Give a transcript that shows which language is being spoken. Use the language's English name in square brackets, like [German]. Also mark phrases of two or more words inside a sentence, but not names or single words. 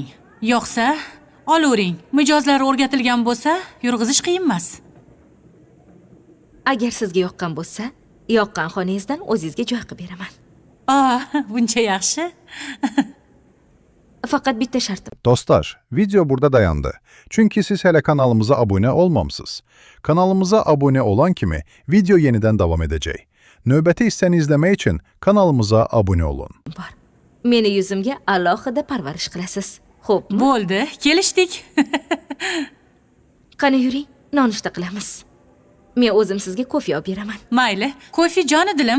[Uzbek] Yo'qsa, olavering. Mijozlari o'rgatilgan bo'lsa, yurg'izish qiyin emas. Agar sizga yoqqan bo'lsa, yoqqan xonangizdan o'zingizga joy qilib beraman. Buncha yaxshi. Faqat bitta shartim. [Azerbaijani] Dostlar, video burada dayandı. Çünkü siz hele kanalımıza abone olmamsınız. Kanalımıza abone olan kimi video yeniden devam edecek. Növbəti hissəni izlemek için kanalımıza abone olun. [Uzbek] Meni yuzimga alohida parvarish qilasiz. Xo'p, bo'ldi, kelishdik. Qani yuring, nonushta qilamiz. Men o'zim sizga kofe olib beraman. Mayli, kofe joni dilim.